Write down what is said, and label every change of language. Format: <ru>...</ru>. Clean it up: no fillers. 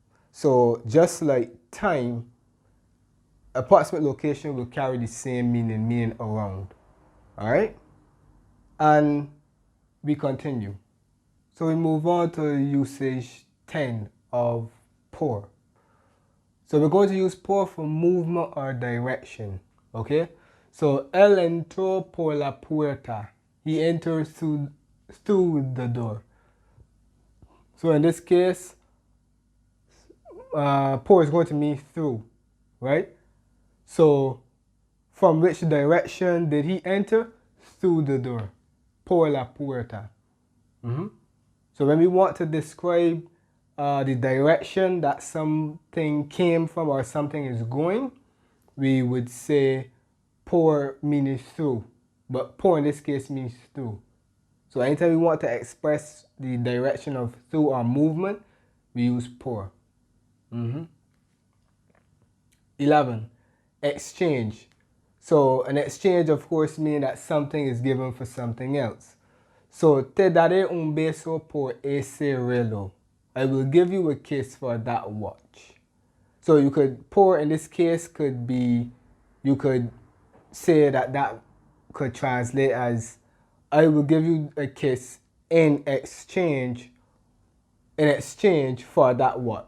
<en>So just like time, approximate location will carry the same meaning around, all right? And we continue. So we move on to usage 10 of por. So we're going to use por for movement or direction, okay?</en> <es>So él entró por la puerta.</es> <en>He enters through the door. So in this case, por is going to mean through, right? So from which direction did he enter? Through the door.</en> <es>Por la puerta.</es> <en>So when we want to describe the direction that something came from or something is going, we would say por means through. But por in this case means through. So anytime we want to express the direction of through or movement, we use por. 11, exchange. So an exchange, of course, means that something is given for something else.</en> <es>So, te daré un beso por ese reloj.</es> <en>I will give you a kiss for that watch. So you could, por in this case could be, you could say that could translate as, I will give you a kiss in exchange for that watch.</en>